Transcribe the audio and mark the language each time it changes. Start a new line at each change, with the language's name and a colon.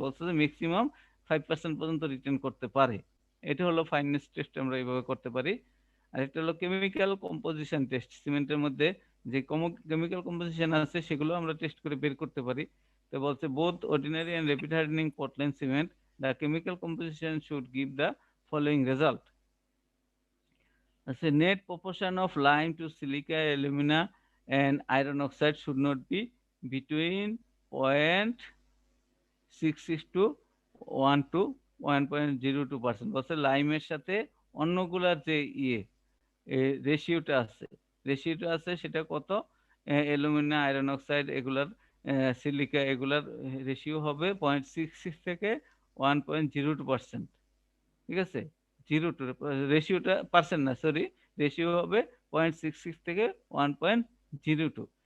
Bangla: বলছে যে ম্যাক্সিমাম 5% পর্যন্ত রিটেন করতে পারে। এটা হলো ফাইননেস টেস্ট, আমরা এইভাবে করতে পারি। আর একটা হলো কেমিক্যাল কম্পোজিশন টেস্ট, সিমেন্টের মধ্যে যে কেমিক্যাল কম্পোজিশন আছে সেগুলো আমরা টেস্ট করে বের করতে পারি। তো বলছে
English: Both ordinary and rapid hardening Portland cement the chemical composition should give the following result. The net proportion of lime to silica, alumina and iron oxide should not be between 0.66 to 1 to 1.02%।
Bangla: বলছে লাইমের সাথে অন্যগুলার যে রেশিওটা আছে সেটা কত, alumina, iron oxide এগুলার, silica এগুলার ratio হবে 0.66 থেকে 1.02%। ঠিক আছে, 02 রেশিওটা পার্সেন্ট না, সরি, রেশিও হবে 0.66 থেকে 1.02।